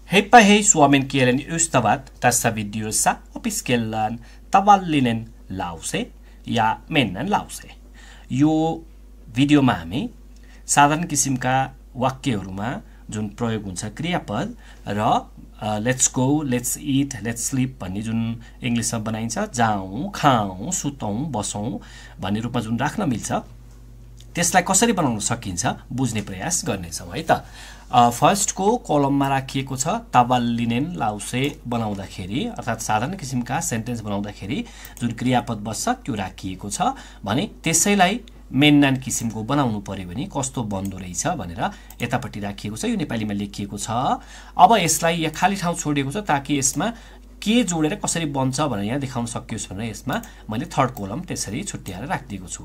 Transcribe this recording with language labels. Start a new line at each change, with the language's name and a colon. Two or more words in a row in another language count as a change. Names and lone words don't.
Finnish: Hei pa hei suomen kielen ystävät, tässä videossa opiskellaan tavallinen lause ja mennään lause.
Nepali: यो भिडियोमा हामी साधारण किसिमका वाक्यहरुमा जुन प्रयोग हुन्छ क्रियापद र
English: let's go, let's eat, let's sleep
Nepali: भन्ने जुन इंग्लिशमा बनाइन्छ, जाऊँ, खाऊँ, सुतौँ, बसौँ भन्ने रूपमा जुन राख्न मिल्छ त्यसलाई कसरी बनाउन सकिन्छ बुझ्ने प्रयास गर्नेछौं है त। फर्स्ट को कलममा राखिएको छ
Finnish: tavallinen lause
Nepali: बनाउँदाखेरि अर्थात साधारण किसिमका सेन्टेन्स बनाउँदाखेरि जुन क्रियापद बस्छ त्यो राखिएको छ भने त्यसैलाई मेन्नान किसिमको बनाउनु पर्यो भने कस्तो बन्दो रहेछ भनेर यतापट्टि राखिएको छ। यो नेपालीमा लेखिएको छ। अब यसलाई यहाँ खाली ठाउँ छोडिएको छ ताकि यसमा के जोडेर कसरी बन्छ भनेर यहाँ देखाउन सकियोस् भनेर यसमा मैले
English: third column
Nepali: त्यसरी छुट्याएर राखिदिएको छु।